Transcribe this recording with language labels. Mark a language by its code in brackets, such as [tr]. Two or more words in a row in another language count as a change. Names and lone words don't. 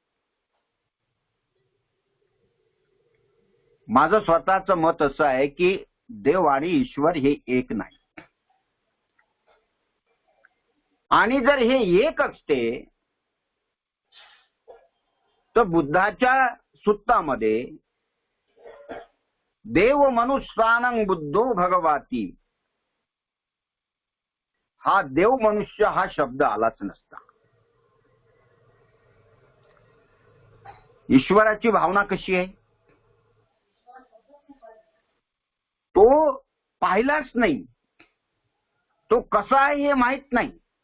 [mr] माझं स्वतःचं मत असं आहे की देव आणि ईश्वर हे एक नाही. आणि जर हे एक असते तर बुद्धाच्या सुत्तामध्ये [pi] देव मनुष्यानं बुद्धो भगवाती, [mr] हा देव मनुष्य हा शब्द आलाच नसता. ईश्वराची भावना कशी आहे? तो पाहिलाच नाही, तो कसा आहे हे माहित नाही.